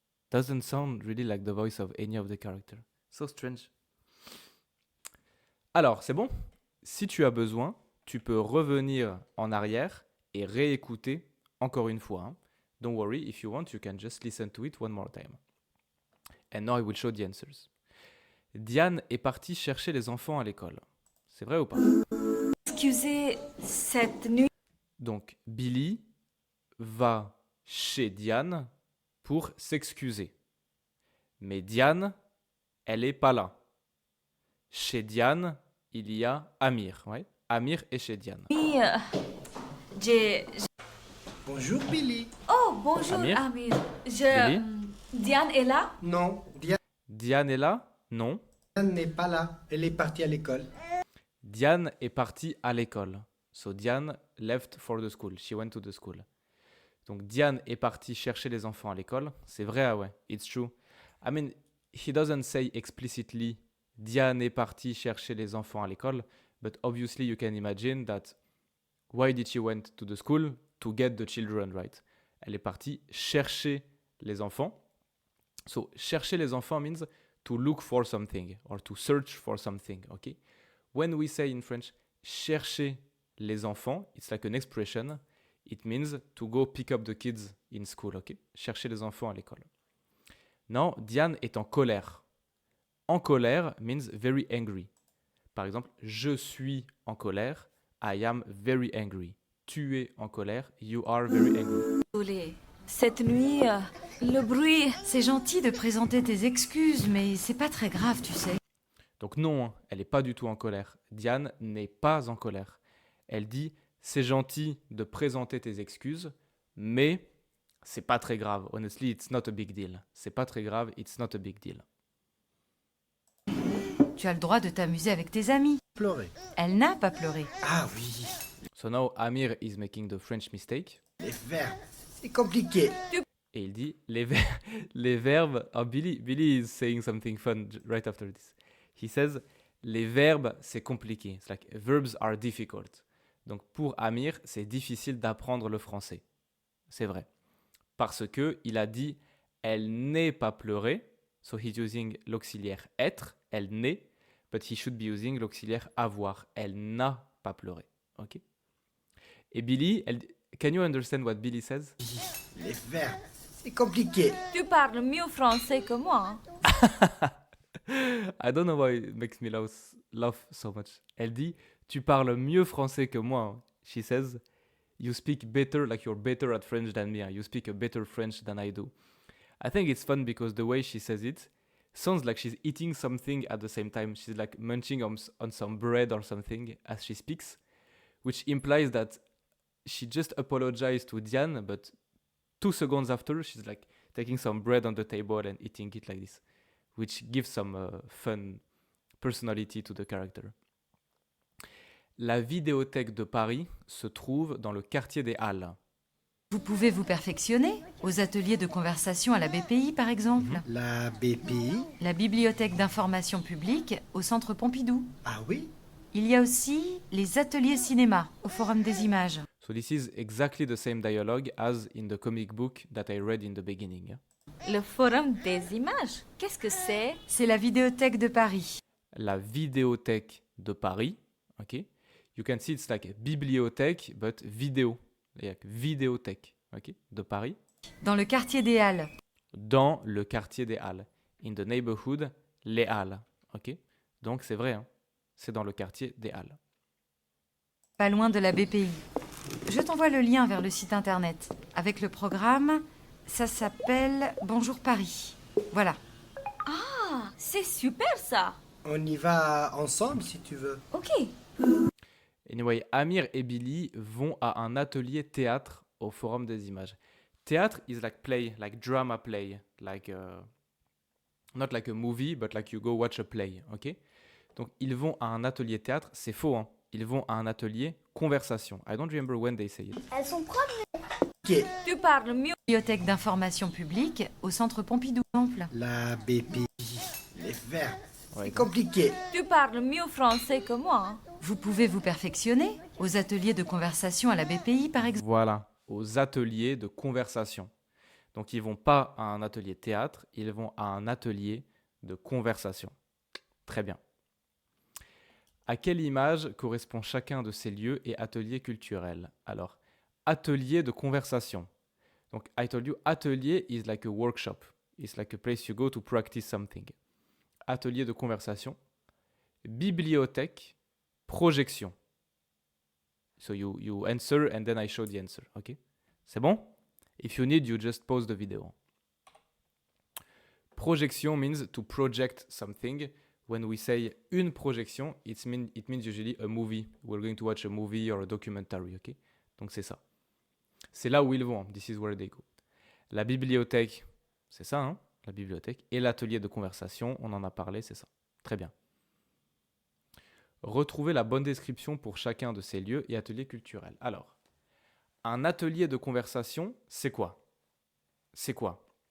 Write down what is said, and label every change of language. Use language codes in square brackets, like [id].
[en] Doesn't sound really like the voice of any of the characters. So strange. [fr] Alors, c'est bon? Si tu as besoin, tu peux revenir en arrière et réécouter encore une fois. [en] Don't worry, if you want, you can just listen to it one more time. And now I will show the answers. [fr] Diane est partie chercher les enfants à l'école. C'est vrai ou pas? Excusez, cette nuit... Donc, Billy va chez Diane pour s'excuser. Mais Diane, elle est pas là. Chez Diane, il y a Amir. Ouais? Amir est chez Diane. j'ai... Bonjour Billy. Oh, bonjour Amir? Amir. Billy? Diane est là? Non, Diane est là? Non. Diane n'est pas là. Elle est partie à l'école. Diane est partie à l'école. [en] So Diane left for the school. She went to the school. [fr] Donc Diane est partie chercher les enfants à l'école. C'est vrai, ah ouais. [en] It's true. I mean, he doesn't say explicitly [fr] Diane est partie chercher les enfants à l'école, [en] But obviously you can imagine that why did she went to the school? To get the children, right? [fr] Elle est partie chercher les enfants. [en] So, [fr] chercher les enfants [en] means to look for something or to search for something, okay? When we say in French, [fr] chercher les enfants, [en] it's like an expression. It means to go pick up the kids in school, okay? [fr] Chercher les enfants à l'école. [en] Now, [fr] Diane est en colère. En colère [en] means very angry. [fr] Par exemple, je suis en colère. [en] I am very angry. [fr] Tu es en colère. [en] You are very angry. [fr] Désolée. Cette nuit, le bruit... C'est gentil de présenter tes excuses, mais c'est pas très grave, tu sais. Donc non, hein, elle n'est pas du tout en colère. Diane n'est pas en colère. Elle dit « C'est gentil de présenter tes excuses, mais c'est pas très grave. [en] Honestly, it's not a big deal. [fr] C'est pas très grave, [en] it's not a big deal. » [fr] Tu as le droit de t'amuser avec tes amis. Pleurer. Elle n'a pas pleuré. Ah oui, [en] So now Amir is making the French mistake. [fr] les verbes. C'est compliqué. Et il dit les verbes. [en] Oh, Billy is saying something fun right after this. He says [fr] les verbes c'est compliqué. [en] It's like verbs are difficult. [fr] Donc pour Amir c'est difficile d'apprendre le français. C'est vrai. Parce que il a dit elle n'est pas pleurée. [en] So he's using [fr] l'auxiliaire être. Elle n'est. [en] But he should be using [fr] l'auxiliaire avoir. Elle n'a pas pleuré. Ok. Et [en] Billy, can you understand what Billy says? [fr] Les verbes. C'est compliqué. Tu parles mieux français que moi. [en] I don't know why it makes me laugh so much. [fr] Elle dit, tu parles mieux français que moi. [en] She says, you speak better, like you're better at French than me. You speak a better French than I do. I think it's fun because the way she says it sounds like she's eating something at the same time. She's like munching on some bread or something as she speaks, which implies that she just apologized to Diane, but 2 seconds after, she's like taking some bread on the table and eating it like this, which gives some fun personality to the character. [fr] La vidéothèque de Paris se trouve dans le quartier des Halles. Vous pouvez vous perfectionner aux ateliers de conversation à la BPI, par exemple. La BPI. La Bibliothèque d'information publique au Centre Pompidou. Ah oui. Il y a aussi les ateliers cinéma au Forum des images. [en] So this is exactly the same dialogue as in the comic book that I read in the beginning. [fr] Le forum des images. Qu'est-ce que c'est? C'est la Vidéothèque de Paris. La vidéothèque de Paris, ok? [en] You can see it's like bibliothèque, but vidéo. Like vidéothèque, ok? [fr] De Paris. Dans le quartier des Halles. Dans le quartier des Halles. [en] In the neighborhood, [fr] les Halles, ok? Donc c'est vrai, hein? C'est dans le quartier des Halles. Pas loin de la BPI. Je t'envoie le lien vers le site internet. Avec le programme, ça s'appelle Bonjour Paris. Voilà. Ah, c'est super ça. On y va ensemble si tu veux. Ok. [en] Anyway, [fr] Amir et Billy vont à un atelier théâtre au Forum des images. [en] Théâtre is like play, like drama play, like not like a movie, but like you go watch a play, ok? [fr] Donc ils vont à un atelier théâtre, c'est faux, hein? Ils vont à un atelier conversation. [en] I don't remember when they say it. [fr] Elles sont propres. Ok. Tu parles mieux. Bibliothèque d'information publique au Centre Pompidou, par exemple. La BPI. Les verbes. Ouais, C'est compliqué. Tu parles mieux français que moi. Vous pouvez vous perfectionner aux ateliers de conversation à la BPI, par exemple. Voilà, aux ateliers de conversation. Donc ils vont pas à un atelier théâtre, ils vont à un atelier de conversation. Très bien. À quelle image correspond chacun de ces lieux et ateliers culturels? Alors, atelier de conversation. Donc, [en] I told you, atelier is like a workshop. It's like a place you go to practice something. [fr] Atelier de conversation. Bibliothèque, projection. [en] So you answer and then I show the answer. Ok? [fr] C'est bon? [en] If you need, you just pause the video. Projection means to project something. When we say [fr] une projection, [en] it means usually a movie. We're going to watch a movie or a documentary, ok? [fr] Donc c'est ça. C'est là où ils vont. [en] This is where they go. [fr] La bibliothèque, c'est ça, hein? La bibliothèque. Et l'atelier de conversation, on en a parlé, c'est ça. Très bien. Retrouvez la bonne description pour chacun de ces lieux et ateliers culturels. Alors, un atelier de conversation, c'est quoi? C'est quoi?